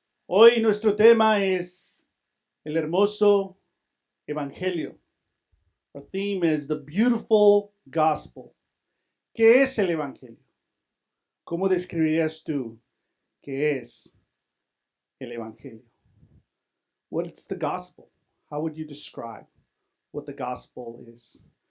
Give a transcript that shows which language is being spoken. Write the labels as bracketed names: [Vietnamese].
[Spanish] Hoy nuestro tema es el hermoso evangelio. [English] Our theme is the beautiful gospel. [Spanish] ¿Qué es el evangelio? ¿Cómo describirías tú qué es el evangelio? [English] What's the gospel? How would you describe what the gospel is?